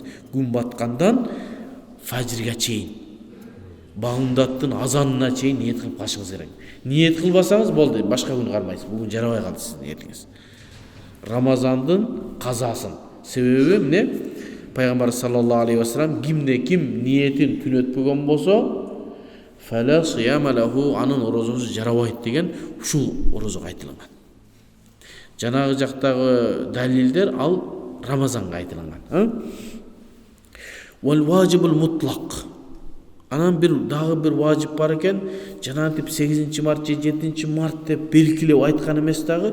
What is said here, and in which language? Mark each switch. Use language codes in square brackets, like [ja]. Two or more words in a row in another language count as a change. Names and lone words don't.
[ky] Күн баткандан фажирга чейин, багымдаттын азанына чейин ниет кылып калышыңыз керек. Ниет кылбасаңыз болду, башка күн кармайсыз. Бүгүн жарабай калды сиздин ниетиңиз. Рамазандын казасын. Себеби эмне? Пайгамбар [ar] صلى الله عليه وسلم [ky] кимде ким ниетин түнөтпөгөн болсо, [ar] فلا صيام له, [ky] анын орозосу жарабайт деген ушул орозого айтылган. Жанагы жактагы далилдер ал Рамазанга айтылган. [ar] والواجب المطلق. [ky] Анан дагы бир важип бар экен. Жанагынтип 8-март же 7-март деп белгилеп айткан эмес дагы.